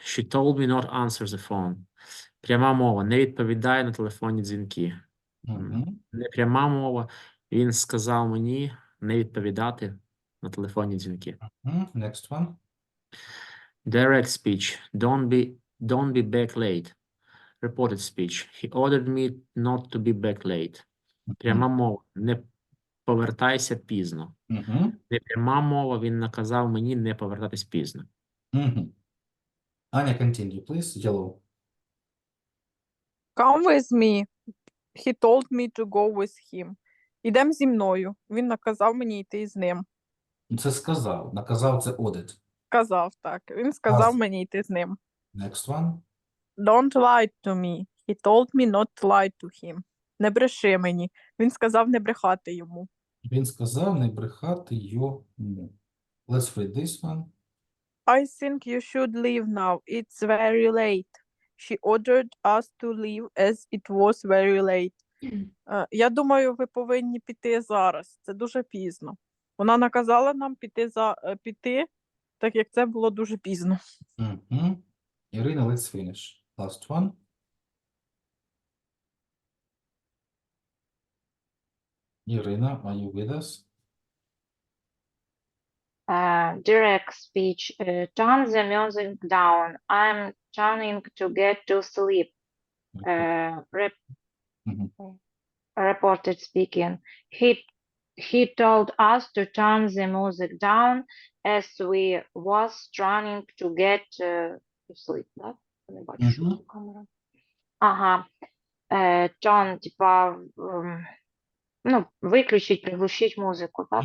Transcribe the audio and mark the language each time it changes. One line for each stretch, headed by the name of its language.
English: She told me not answer the phone.
Ukrainian: Пряма мова. Не відповідає на телефонні дзвінки. Не пряма мова. Він сказав мені не відповідати на телефонні дзвінки.
English: Next one. Direct speech. Don't be back late. Reported speech. He ordered me not to be back late.
Ukrainian: Пряма мова. Не повертайся пізно. Угу. Непряма мова. Він наказав мені не повертатись пізно. Угу.
English: Аня, continue, please. Yellow. Come with me. He told me to go with him.
Ukrainian: Ідем зі мною. Він наказав мені йти з ним. Це сказав. Наказав це audit. Казав так. Він сказав Аз- мені йти з ним.
English: Next one. Don't lie to me. He told me not to lie to him.
Ukrainian: Не бреши мені. Він сказав не брехати йому. Він сказав не брехати йому.
English: Let's read this one. I think you should leave now. It's very late. She ordered us to leave as it was very late.
Ukrainian: Я думаю, ви повинні піти зараз. Це дуже пізно. Вона наказала нам піти, так як це було дуже пізно. Угу.
English: Ірина, let's finish. Last one. Ірина, are you with us? Direct speech. Turn the music down. I'm turning to get to sleep. Мгм. Reported speaking. He told us to turn the music down as we was trying to get to sleep.
Ukrainian: Да? Не бачу, що Мгм. тут камера. Ага. Turn, типа, ну, виключить, приглушить музику, так?